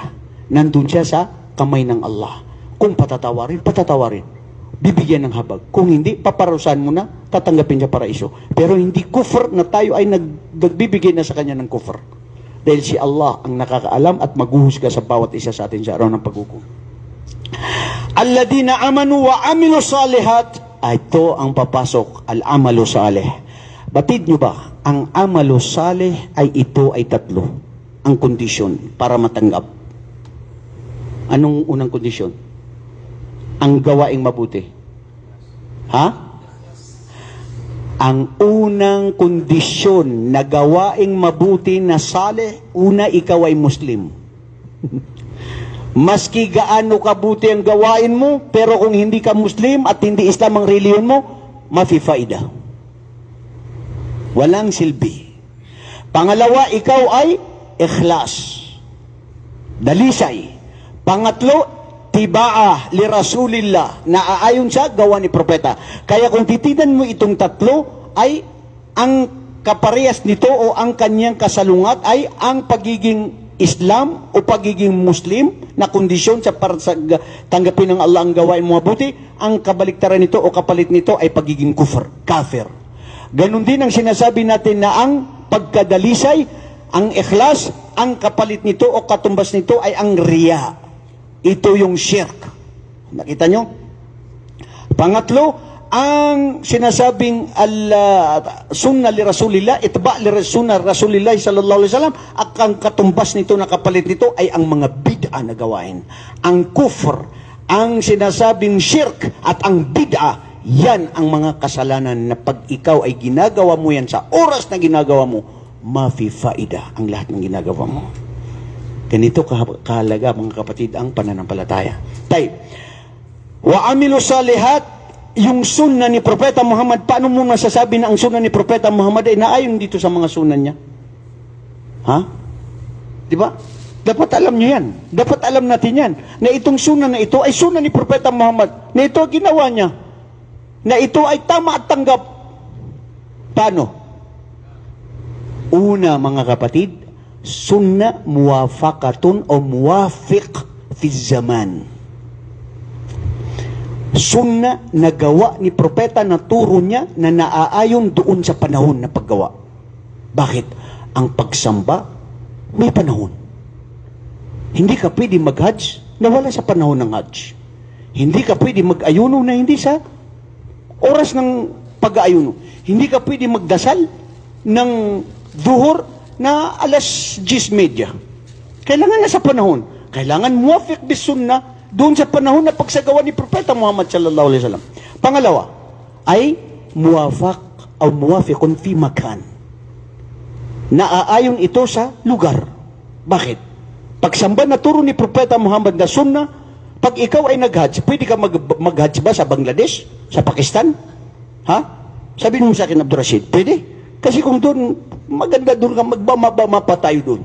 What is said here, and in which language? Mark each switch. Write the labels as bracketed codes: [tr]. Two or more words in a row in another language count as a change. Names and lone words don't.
[tl] Nandun siya sa kamay ng Allah. Kung patatawarin, patatawarin. Bibigyan ng habag. Kung hindi, paparusahan mo na, tatanggapin siya paraiso. Pero hindi kufr na tayo ay nagbibigay na sa kanya ng kufr. Dahil si Allah ang nakakaalam at maghuhusga sa bawat isa sa atin sa araw ng paghukom. [ar] الذين آمنوا وعملوا الصالحات. [tl] Ito ang papasok, [ar] العمل الصالح. [tl] Batid nyo ba, ang [ar] عمل صالح [tl] ay ito ay 3. Ang kondisyon para matanggap. Anong unang kondisyon? Ang gawaing mabuti. Ha? Ang unang kondisyon na gawaing mabuti na salih, una ikaw ay Muslim. Maski gaano kabuti ang gawain mo, pero kung hindi ka Muslim at hindi Islam ang reliyon mo, mafifaida. Walang silbi. Pangalawa, ikaw ay ikhlas. Dalisay. Pangatlo, [ar] اتباع لرسول الله, [tl] naaayon sa gawa ni propeta. Kaya kung titinan mo itong tatlo, ay ang kaparehas nito o ang kanyang kasalungat ay ang pagiging Islam o pagiging Muslim na kondisyon sa para sa tanggapin ng Allah ang gawain mo mabuti. Ang kabaliktaran nito o kapalit nito ay pagiging kafir. Ganon din ang sinasabi natin na ang pagkadalisay, ang ikhlas, ang kapalit nito o katumbas nito ay ang riya. Ito yung shirk. Nakita nyo? Pangatlo, ang sinasabing [ar] سنة لرسول الله اتباع لسنة رسول الله صلى الله عليه وسلم, [tl] ang katumbas nito na kapalit nito ay ang mga bid'a na gawain. Ang kufr, ang sinasabing shirk at ang bid'a, yan ang mga kasalanan na pag ikaw ay ginagawa mo yan sa oras na ginagawa mo, [ar] ما في فائدة [tl] ang lahat ng ginagawa mo. Ganito kahalaga mga kapatid ang pananampalataya. Tay, [ar] وعملوا الصالحات, [tl] yung sunnah ni Propeta Muhammad, paano mo masasabi na ang sunnah ni Propeta Muhammad ay naayon dito sa mga sunnah niya? Ha? Di ba? Dapat alam niyo yan. Dapat alam natin yan. Na itong sunnah na ito ay sunnah ni Propeta Muhammad. Na ito ginawa niya. Na ito ay tama at tanggap. Paano? Una mga kapatid, [ar] سنة موافقة [tl] o [ar] موافق في زمان. [tl] Sunnah na gawa ni propeta na turo niya na naaayon doon sa panahon na paggawa. Bakit? Ang pagsamba may panahon. Hindi ka pwede mag-hajj na wala sa panahon ng hajj. Hindi ka pwede mag-ayuno na hindi sa oras ng pag-ayuno. Hindi ka pwede magdasal ng duhur na alas 10:30. Kailangan na sa panahon. Kailangan [ar] موافق بالسنة [tl] doon sa panahon na pagsagawa ni Propeta Muhammad [ar] صلى الله عليه وسلم. [tl] Pangalawa ay muwafaq o [ar] موافق في مكان. [tl] Naaayon ito sa lugar. Bakit? Pagsamba na turo ni Propeta Muhammad na sunnah, pag ikaw ay nag-hajj, pwede ka mag-hajj ba sa Bangladesh? Sa Pakistan? Ha? Sabihin mo sa akin, Abdul Rashid, pwede? Kasi kung doon, maganda doon ka, magbama pa tayo doon.